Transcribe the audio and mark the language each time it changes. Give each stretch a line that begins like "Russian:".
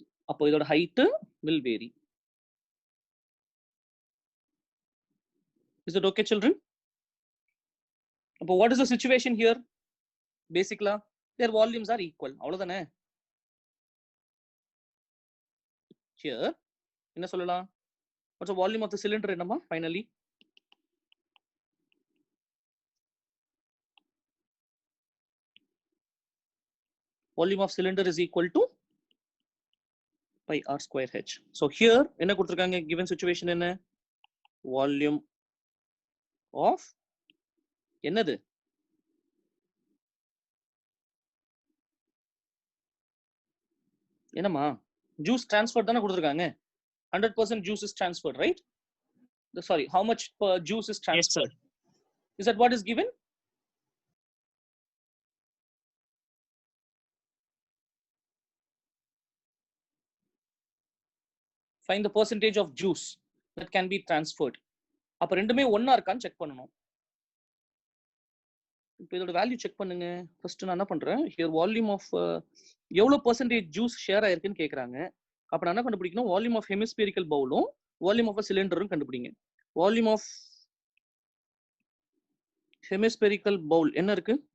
Tamil: அப்போ இதோட
English: height will vary. Is it okay, children? அப்போ what is the situation here? Basically, their volumes are equal.
Tamil: அவ்வளவுதானே? Here, என்ன சொல்லலாம்?
English: What's the volume of the cylinder என்னமா? Finally, volume of cylinder is equal to pi r square h. So here என்ன கொடுத்திருக்காங்க? Given situation என்ன? Volume of என்னது? என்னமா? Juice transferred
Tamil: தானே கொடுத்திருக்காங்க.
English: 100% juice is transferred, right? Sorry, how much juice is transferred? Yes, sir. Is that what is given? Find the percentage of juice that can be transferred.
Tamil: அப்ப ரெண்டுமே ஒண்ணா இருக்கான்னு check பண்ணணும். இப்போ இதோட வேல்யூ செக் பண்ணுங்க. ஃபர்ஸ்ட் நான் என்ன பண்றேன்? Here volume of எவ்வளவு percentage juice ஷேர் ஆயிருக்குன்னு கேக்குறாங்க. அப்ப நான் என்ன கண்டுபிடிக்கணும்?
English: Volume of hemispherical bowlம் volume of a cylinderம் கண்டுபிடிங்க. Volume of hemispherical bowl
Tamil: என்ன இருக்கு?